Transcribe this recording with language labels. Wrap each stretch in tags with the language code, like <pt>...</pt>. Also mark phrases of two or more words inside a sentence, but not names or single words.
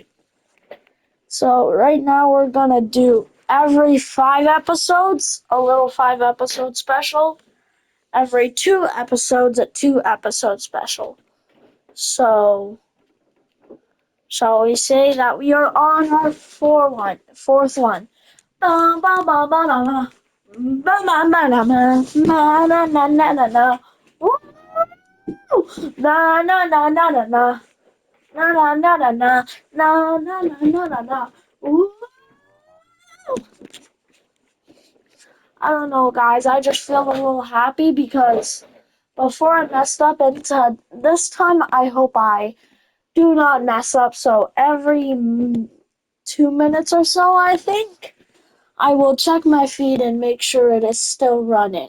<en>So, right now we're gonna do every 5 episodes, a little 5 episode special. Every 2 episodes, a 2 episode special. So, shall we say that we are on our fourth one? Ba ba ba ba da. Ba ba ba da ba. Na na na na na na. Woo! Na na na na na na. Na na na na na. Na na na na na na. Woo! I don't know, guys. I just feel a little happy because before I messed up, and this time I hope I do not mess up. So every 2 minutes or so, I think, I will check my feed and make sure it is still running.</en>